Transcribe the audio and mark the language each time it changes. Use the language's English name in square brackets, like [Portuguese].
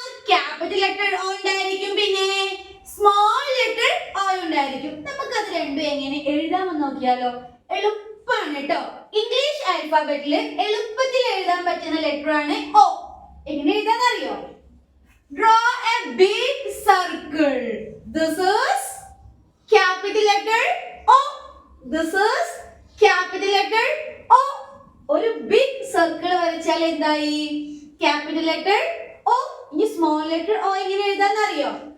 [Malayalam] Capital letter O ഉണ്ടായിരിക്കും, പിന്നെ small letter O ഉണ്ടായിരിക്കും. നമുക്ക് അത് രണ്ടും എങ്ങനെ എഴുതാമെന്ന് നോക്കിയാലോ? എളുപ്പമാണ് കേട്ടോ. ഇംഗ്ലീഷ് ആൽഫബറ്റിൽ എളുപ്പത്തിൽ എഴുതാൻ പറ്റുന്ന ലെറ്റർ ആണ് O. എങ്ങനെ എഴുതാന്നറിയോ? [English] Draw a big circle. This is capital letter O. This is capital letter O. [Malayalam] ഒരു ബിഗ് സർക്കിൾ വരച്ചാൽ എന്തായി? Capital letter O. ഇനി സ്മോൾ ലെറ്റർ O എങ്ങനെ എഴുതാന്ന് അറിയോ?